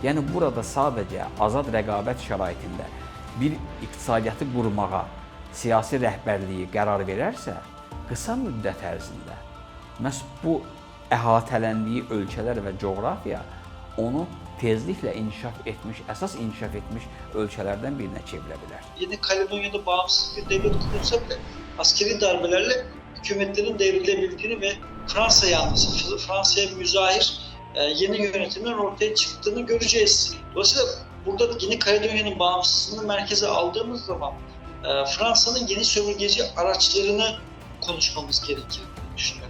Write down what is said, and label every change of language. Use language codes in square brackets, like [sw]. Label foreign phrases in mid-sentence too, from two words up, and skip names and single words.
[az] Yəni burada sadəcə azad rəqabət şəraitində bir iqtisadiyyatı qurmağa siyasi rəhbərliyi qərar verərsə, qısa müddət ərzində məhz bu əhatələndiyi ölkələr və coğrafiya onu tezliklə əsas inkişaf etmiş ölkələrdən birinə çevirə bilər. [tr] Yeni Kaledonya'da bağımsız bir devlet kurulsa bile askeri darbelerle hükümetlerin devrilebildiğini ve Fransa yanlısı, Fransa'ya müzahir yeni yönetimlerin ortaya çıktığını göreceğiz. Dolayısıyla burada Yeni Kaledonya'nın bağımsızlığını merkeze aldığımız zaman Fransa'nın yeni sömürgeci araçlarını konuşmamız gerekir düşünüyorum.